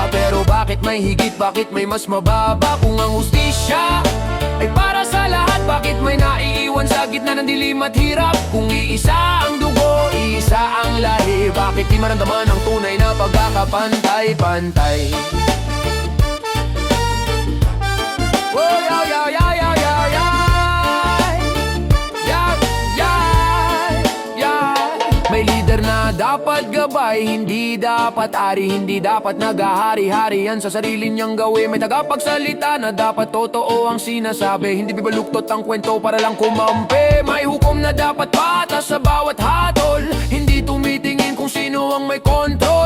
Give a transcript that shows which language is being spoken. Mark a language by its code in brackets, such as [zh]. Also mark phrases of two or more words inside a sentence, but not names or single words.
[tl] Pero bakit may higit? Bakit may mas mababa? Kung ang hustisya ay para sa lahat, bakit may naiiwan sa gitna ng dilim at hirap? Kung iisa ang dugo, iisa ang lahi, bakit di maramdaman ang tunay na pagkakapantay-pantay? [en] Oh, yeah, yeah, yeah, yeah, yeah, yeah. Yeah, yeah, yeah. [tl] May leader na dapat gabay, hindi dapat ari, hindi dapat naghahari-harian sa sarili niyang gawin. May tagapagsalita na dapat totoo ang sinasabi, hindi bibaluktot ang kwento para lang kumampi. May hukom na dapat patas sa bawat hatol, hindi tumitingin kung sino ang may kontrol.